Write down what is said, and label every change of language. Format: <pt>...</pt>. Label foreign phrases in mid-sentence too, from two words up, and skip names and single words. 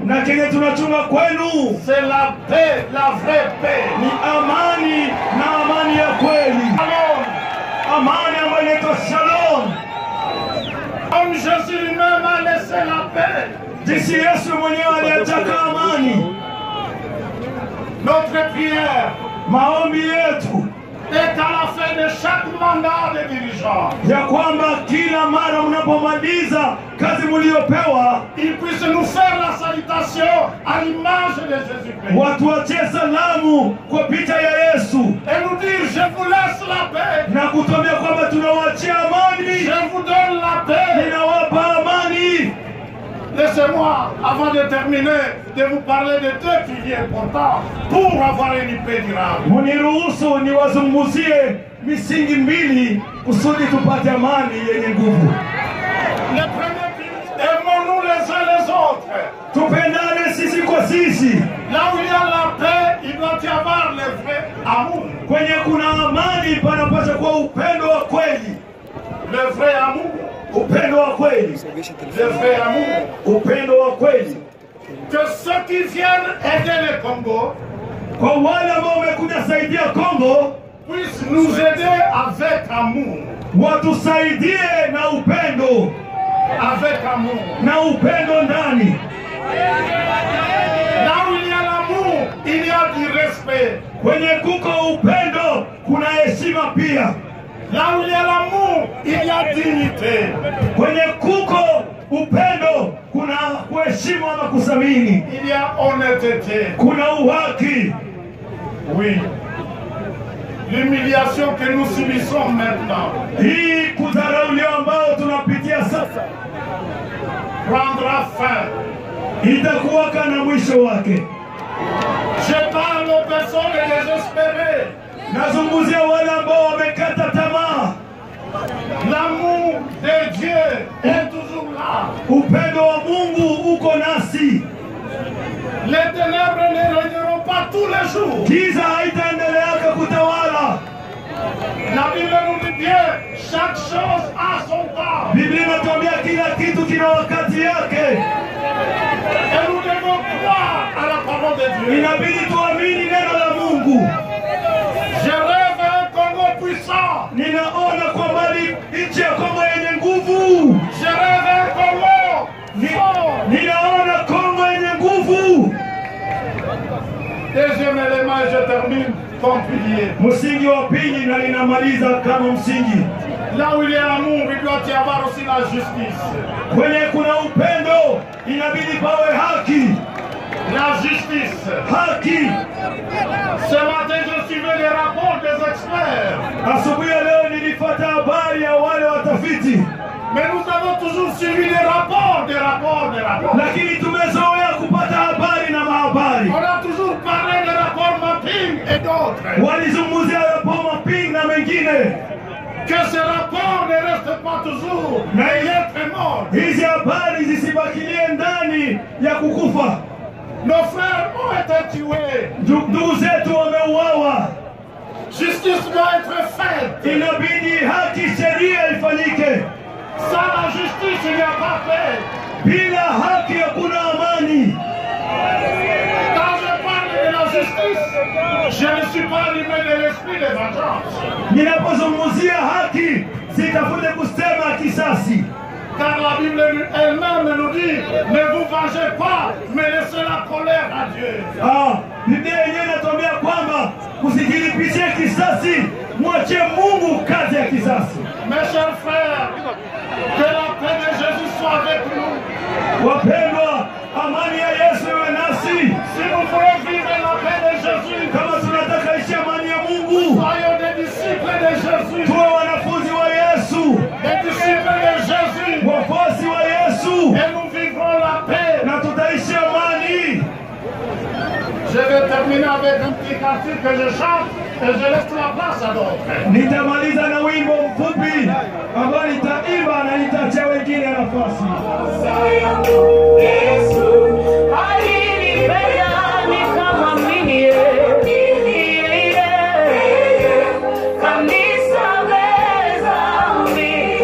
<sw>na kenye tunachunga kwenu</sw> <fr>c'est la paix, la vraie paix.</fr> <sw>ni amani, na amani ya kweli, Shalom. amani ambayo inaitwa shalom.</sw> <fr>Comme Jésus lui-même a laissé la paix,</fr> <sw>Jinsi Yesu mwenyewe aliataka amani,</sw> <fr>notre prière</fr> <sw>maombi yetu</sw> <fr>est à la fin de chaque mandat de dirigeant.</fr> <sw>ya kwamba kila mara mnapomaliza kazi mliopewa,</sw> <fr>Il puisse nous faire la salutation à l'image de Jésus-Christ.</fr> <sw>watu wachie salamu kwa picha ya Yesu</sw> <fr>Et nous dire, je vous laisse la paix.</fr> <sw>na kutuambia kwamba tunawachia amani,</sw> <fr>Je vous donne la paix.</fr> <sw>ninawapa amani.</sw> <fr>Laissez-moi, avant de terminer, de vous parler de deux piliers importants pour avoir une paix durable.</fr> <sw>Muniruhusu niwazungumzie misingi mbili kusudi tupate amani yenye nguvu.</sw> <fr>Le premier pilier, aimons-nous les uns les autres.</fr> <sw>Tupendane sisi kwa sisi.</sw> <fr>Là où il y a la paix, il doit y avoir le vrai amour.</fr> <sw>Kwenye kuna amani panapaswa kuwa upendo wa kweli.</sw> <fr>Le vrai amour.</fr> <sw>Upendo wa kweli.</sw> <fr>Le vrai amour.</fr> <sw>Upendo wa kweli.</sw> <fr>Que ceux qui viennent aider le Congo</fr> <sw>Kwa wale ambao wamekuja saidia Kongo,</sw> <fr>puisse nous aider avec amour.</fr> <sw>watusaidie na upendo,</sw> <fr>Avec amour.</fr> <sw>na upendo ndani.</sw> <fr>Là où il y a l'amour, il y a du respect.</fr> <sw>Kwenye kuko upendo kuna heshima pia.</sw> <fr>Là où il y a l'amour, il y a dignité.</fr> <sw>Kwenye kuko upendo kuna kuheshimu ama kuthamini.</sw> <fr>Il y a honnêteté.</fr> <sw>Kuna uhaki.</sw> <fr>Oui. L'humiliation que nous subissons maintenant</fr> <sw>Hii kudharauliwa ambao tunapitia sasa</sw> <fr>prendra fin.</fr> <sw>itakuwaka na mwisho wake.</sw> <fr>Je parle aux personnes désespérées.</fr> <sw>Nazungumzia wale ambao wamekata tamaa.</sw> <fr>L'amour de Dieu est toujours là.</fr> <sw>Upendo wa Mungu uko nasi.</sw> <fr>Les ténèbres ne régneront pas tous les jours.</fr> <sw>Giza haitaendeleaka kutawala.</sw> <fr>La Bible nous dit bien, chaque chose a son temps.</fr> <sw>Biblia inatuambia kila kitu kina wakati yake.</sw> <fr>Et nous devons croire à la parole de Dieu.</fr> <sw>Inabidi tuamini neno la Mungu.</sw> <fr>Je rêve un Congo puissant.</fr> <sw>Ninaona kwa mbali nchi ya Kongo yenye nguvu.</sw> <fr>Je rêve un Congo fort.</fr> <sw>Ninaona Kongo yenye nguvu.</sw> <fr>Deuxième élément, et je termine comme pilier.</fr> <sw>Msingi wa pili na ninamaliza kama msingi.</sw> <fr>Là où il y a l'amour, il doit y avoir aussi la justice.</fr> <sw>Kwenye kuna upendo inabidi pawe haki.</sw> <fr>La justice.</fr> <sw>Haki.</sw> <fr>Ce matin, je suivais les rapports des experts.</fr> <sw>Asubuhi ya leo nilifuata habari ya wale watafiti.</sw> <fr>Mais nous avons toujours suivi des rapports, des rapports, des rapports.</fr> <sw>Lakini tumezoea kupata habari na mahabari.</sw> <fr>On a toujours parlé des rapports mapping et d'autres.</fr> <sw>Walizungumzia raport mapping na mengine.</sw> <fr>Que ces rapports ne restent pas toujours mais être morts.</fr> <sw>Hizi habari zisibakilie ndani ya kukufa.</sw> <fr>Nos frères ont été tués.</fr> <sw>Ndugu zetu wameuawa.</sw> <fr>Justice doit être faite.</fr> <sw>Inabidi haki, sheria ifanyike.</sw> <fr>Sans la justice, il n'y a pas paix.</fr> <sw>Bila haki hakuna amani.</sw> <fr>Quand je parle de la justice, je ne suis pas animé de l'esprit de vengeance.</fr> <sw>Ninapozungumzia haki, sitafute kusema kisasi.</sw> <fr>Car la Bible elle-même nous dit, ne vous vengez pas, mais laissez la colère à Dieu.</fr> <sw>Biblia yenyewe inatuambia kwamba msijilipishe kisasi, mwachie Mungu kazi ya kisasi.</sw> <fr>Mes chers frères, que la paix de Jésus soit avec nous.</fr> <sw>Wapendwa, amani ya Yesu iwe nasi.</sw> <fr>Si nous voulons vivre la paix de Jésus,</fr> <sw>kama tunataka ishi amani ya Mungu,</sw> <fr>soyons des disciples de Jésus.</fr> <sw>Tuwe wanafunzi wa Yesu.</sw> <fr>Des disciples de Jésus.</fr> <sw>Wafuasi wa Yesu.</sw> <fr>Et nous vivrons la paix.</fr> <sw>Na tutaishi amani.</sw> <fr>Je vais terminer avec un petit cantique que je chante et je laisse la place à d'autres.</fr> <sw>Nitamaliza na wimbo mfupi ambao nitaimba na nitachia wengine nafasi. Yesu alinipenda nikamwamini, kanisamehe dhambi.</sw>